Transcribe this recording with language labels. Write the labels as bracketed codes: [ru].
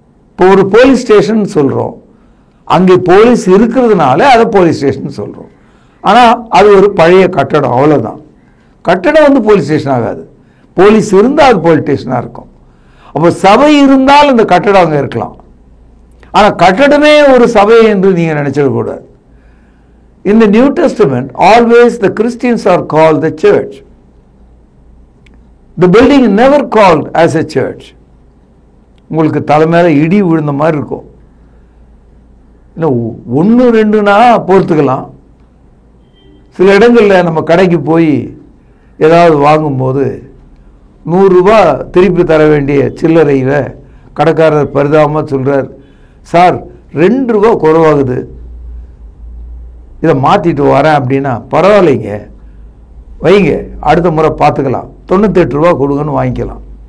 [ta] இப்போ ஒரு police station சொல்றோம், அங்கே போலீஸ் இருக்கிறதுனால அதை போலீஸ் ஸ்டேஷன் சொல்றோம். ஆனா அது ஒரு பழைய கட்டடம், அவ்வளவுதான். கட்டடம் போலீஸ் ஸ்டேஷன் ஆகாது. போலீஸ் இருந்தால் அது போலீஸ் ஸ்டேஷனா இருக்கும். அப்போ சபை இருந்தால் அந்த கட்டடம் அங்க இருக்கலாம், ஆனா கட்டடமே ஒரு சபை என்று நீங்க நினைச்சிட கூடாது. [en] In the New Testament, always the Christians are called the church. The building never called as a church. [ta] உங்களுக்கு தலை மேல இடி விழுந்த மாதிரி இருக்கும். இல்லை 1-2னா பொறுத்துக்கலாம். சில இடங்களில் நம்ம கடைக்கு போய் ஏதாவது வாங்கும்போது 100 ரூபா திருப்பி தர வேண்டிய சில்லறையில் கடைக்காரர் பரிதாபமாக சொல்கிறார், சார் 2 ரூபா குறைவாகுது, இதை மாற்றிட்டு வரேன் அப்படின்னா, பரவாயில்லைங்க வைங்க, அடுத்த முறை பார்த்துக்கலாம், 98 ரூபா கொடுங்கன்னு வாங்கிக்கலாம்.